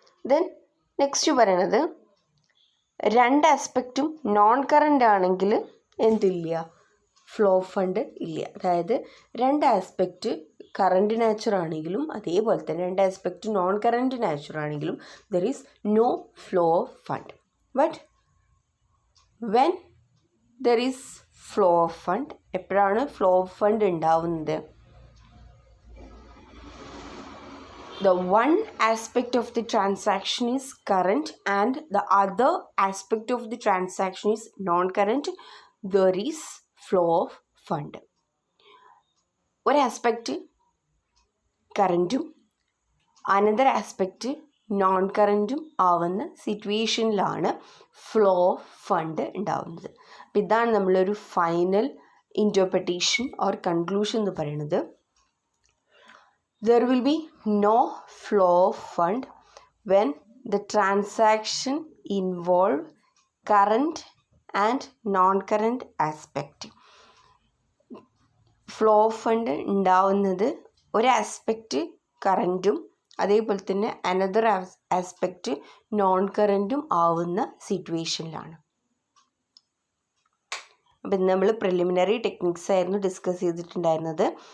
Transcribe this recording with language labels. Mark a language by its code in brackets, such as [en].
[ml] Then next പറയണത്, രണ്ട് ആസ്പെക്റ്റും non current ആണെങ്കിൽ എന്തില്ല, ഫ്ലോ ഓഫ് ഫണ്ട് ഇല്ല. അതായത് രണ്ട് ആസ്പെക്റ്റ് കറൻറ്റ് നാച്ചർ ആണെങ്കിലും അതേപോലെ തന്നെ രണ്ട് ആസ്പെക്റ്റ് നോൺ കറൻറ്റ് നാച്ചർ ആണെങ്കിലും [en] There is no flow of fund. But when there is flow of fund, [ml] എപ്പോഴാണ് ഫ്ലോ ഓഫ് ഫണ്ട് ഉണ്ടാവുന്നത്, [en] the one aspect of the transaction is current and the other aspect of the transaction is non-current, there is flow of fund. [ml] ഒരു aspect കറൻറ്റും another aspect non കറൻറ്റും ആവുന്ന സിറ്റുവേഷനിലാണ് flow of fund ഉണ്ടാവുന്നത്. അപ്പം ഇതാണ് നമ്മളൊരു final interpretation or conclusion എന്ന് പറയുന്നത്. [en] There will be no flow of fund when the transaction involve current and non-current aspect. [ml] Flow of fund ഉണ്ടാവുന്നത് ഒരു ആസ്പെക്റ്റ് കറൻറ്റും അതേപോലെ തന്നെ അനദർ ആസ്പെക്റ്റ് നോൺ കറൻറ്റും ആവുന്ന സിറ്റുവേഷനിലാണ്. അപ്പം നമ്മൾ പ്രിലിമിനറി ടെക്നിക്സ് ആയിരുന്നു ഡിസ്കസ് ചെയ്തിട്ടുണ്ടായിരുന്നത്.